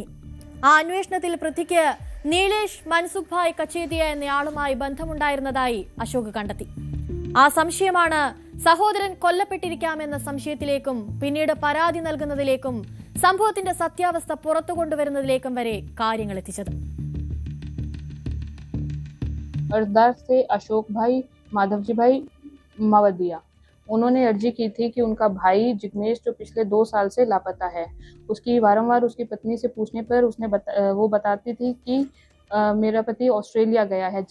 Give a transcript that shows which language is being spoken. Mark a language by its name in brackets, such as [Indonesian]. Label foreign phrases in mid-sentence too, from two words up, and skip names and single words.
[Malayalam] ആ അന്വേഷണത്തിൽ പൃഥ്വിക്ക് നീലേഷ് മൻസുഖ് ഭായ് കച്ചേതിയ എന്നയാളുമായി ബന്ധമുണ്ടായിരുന്നതായി അശോക് കണ്ടെത്തി. ആ സംശയമാണ് സഹോദരൻ കൊല്ലപ്പെട്ടിരിക്കാമെന്ന സംശയത്തിലേക്കും പിന്നീട് പരാതി നൽകുന്നതിലേക്കും സംഭവത്തിന്റെ സത്യാവസ്ഥ പുറത്തു കൊണ്ടുവരുന്നതിലേക്കും വരെ കാര്യങ്ങൾ എത്തിച്ചത്. [Hindi] अशोक भाई माधवजी भाई मावदिया उन्होंने अर्जी की थी कि उनका भाई जिग्नेश जो पिछले 2 साल से लापता है, उसकी बारंबार उसकी पत्नी से पूछने पर वो बताती थी कि मेरा पति ऑस्ट्रेलिया गया है।